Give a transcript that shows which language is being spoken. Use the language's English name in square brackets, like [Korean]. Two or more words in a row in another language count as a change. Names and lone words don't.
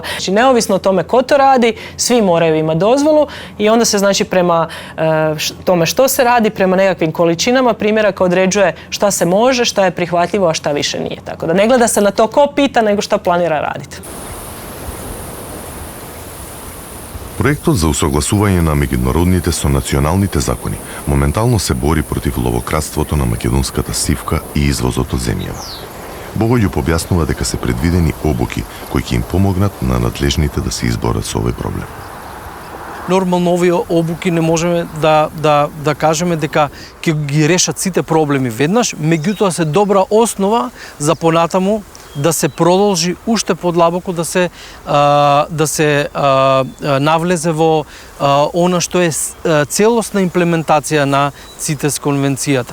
[Bosnian] Znači, neovisno o tome ko to radi, svi moraju imati dozvolu i onda se znači prema tome što se radi, prema nekakvim količinama primjeraka određuje šta se može, šta je prihvatljivo, a šta više nije. Tako da ne gleda se na to ko pita, nego šta planira raditi. [Macedonian] Проектот за усогласување на меѓународните со националните закони моментално се бори против ловократството на македонската сивка и извозот од земјава. Богољуб објаснува дека се предвидени обуки кои ќе им помогнат на надлежните да се изборат со овој проблем. Нормално овие обуки не можеме да кажеме дека ќе ги решат сите проблеми веднаш, меѓутоа се добра основа за понатаму да се продолжи уште подлабоко да се навлезе во она што е целосна имплементација на ЦИТЕС конвенцијата.